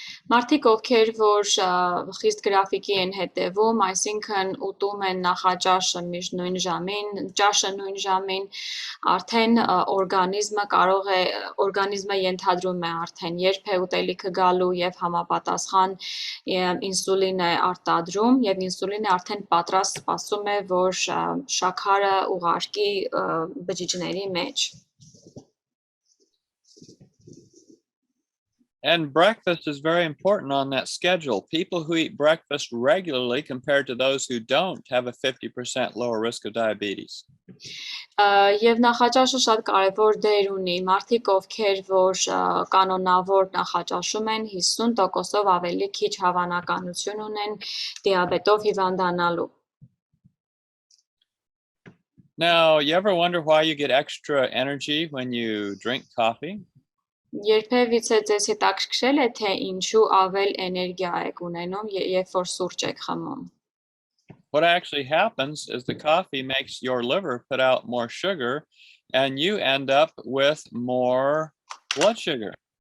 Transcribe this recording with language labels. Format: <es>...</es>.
<hy>Մարդիկ, ովքեր որ խիստ գրաֆիկի են հետևում, այսինքն ուտում են նախաճաշը միշտ նույն ժամին, ճաշը նույն ժամին, արդեն օրգանիզմը ենթադրում է արդեն երբ է ուտելիքը գալու եւ համապատասխան ինսուլին է արտադրում եւ ինսուլինը արդեն պատրաստ սպասում է, որ շաքարը ուղարկի բջիջների մեջ։</hy> <en>And breakfast is very important on that schedule. People who eat breakfast regularly compared to those who don't have a 50% lower risk of diabetes.</en> <hy>Եվ նախաճաշը շատ կարևոր դեր ունի։ Մարդիկ, ովքեր որ կանոնավոր նախաճաշում են, 50%-ով ավելի քիչ հավանականություն ունեն դիաբետով հիվանդանալու։</hy> <en>Now, you ever wonder why you get extra energy when you drink coffee?</en> <hy>Երբևիցե ձեզ հետաքրքրել է, թե ինչու ավել էներգիա եք ունենում, երբ որ սուրճ եք խմում։</hy> <en>What actually happens is the coffee makes your liver put out more sugar and you end up with more blood sugar.</en>